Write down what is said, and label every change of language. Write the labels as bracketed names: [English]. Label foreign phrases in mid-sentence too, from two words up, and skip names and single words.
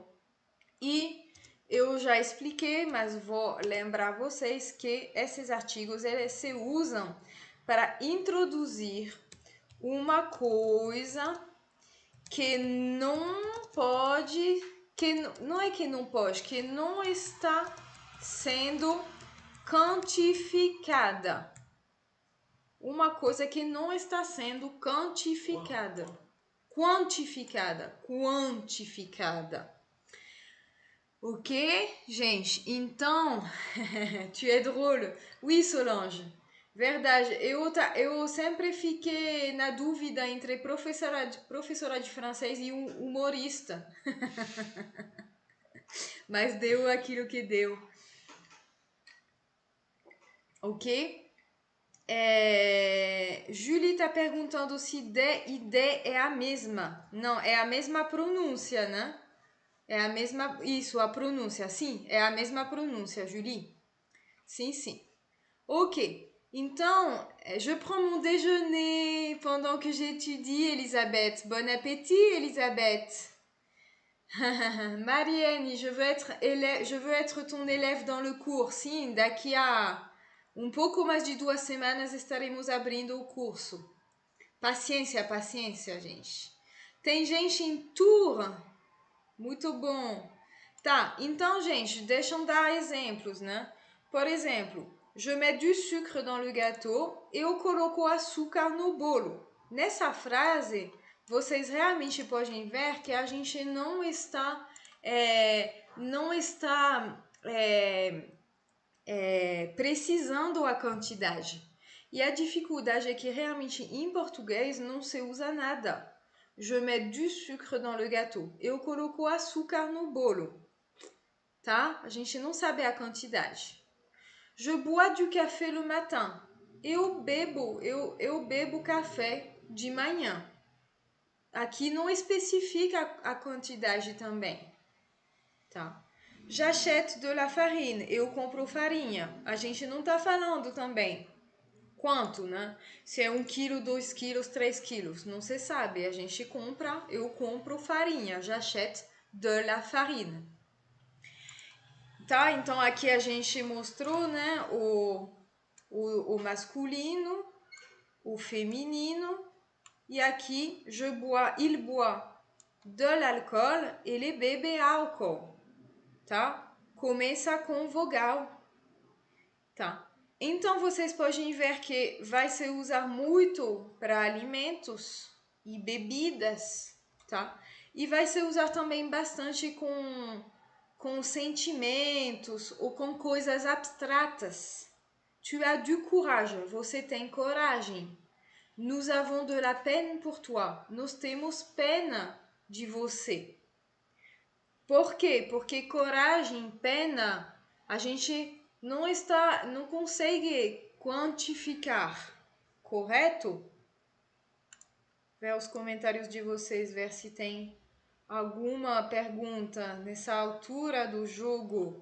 [Portuguese] E eu já expliquei, mas vou lembrar vocês que esses artigos eles se usam para introduzir uma coisa que não pode, que não é que não pode, que não está sendo quantificada. Uma coisa que não está sendo quantificada. Quantificada. Ok, gente? Então, [French] tu es drôle. Oui, Solange. [Portuguese] Verdade. Eu sempre fiquei na dúvida entre professora de francês e humorista. Mas deu aquilo que deu. Ok? Julie tá perguntando se D e D é a mesma. Não, é a mesma pronúncia, né? É a mesma... Isso, a pronúncia. Sim, é a mesma pronúncia, Julie. Sim, sim. Ok. Então, [French] je prends mon déjeuner pendant que j'étudie, Elisabeth. Bon appétit, Elisabeth. Marianne, je veux être ton élève dans le cours. [Portuguese] Sim, daqui a pouco mais de 2 semanas estaremos abrindo o curso. Paciência, paciência, gente. Tem gente em Tours? Muito bom. Tá, então, gente, deixa eu dar exemplos, né? Por exemplo, [French] je mets du sucre dans le gâteau. [Portuguese] Eu coloco açúcar no bolo. Nessa frase, vocês realmente podem ver que a gente não está precisando a quantidade. E a dificuldade é que realmente em português não se usa nada. [French] Je mets du sucre dans le gâteau. [Portuguese] Eu coloco açúcar no bolo. Tá? A gente não sabe a quantidade. [French] Je bois du café le matin. [Portuguese] Eu bebo café de manhã. Aqui não especifica a quantidade também. Tá? [French] J'achète de la farine. [Portuguese] Eu compro farinha. A gente não tá falando também quanto, né? Se é 1 quilo, 2 quilos, 3 quilos. Não se sabe. A gente compra, eu compro farinha. [French] J'achète de la farine. [Portuguese] Tá? Então aqui a gente mostrou, né? O masculino, o feminino. E aqui, [French] il boit de l'alcool, [Portuguese] ele bebe álcool. Tá? começa com vogal, tá? Então, vocês podem ver que vai se usar muito para alimentos e bebidas, tá? E vai se usar também bastante com sentimentos ou com coisas abstratas. [French] Tu as du courage, [Portuguese] você tem coragem. [French] Nous avons de la peine pour toi, [Portuguese] nós temos pena de você. Por quê? Porque coragem, pena, a gente não consegue quantificar, correto? Ver os comentários de vocês, ver se tem alguma pergunta nessa altura do jogo.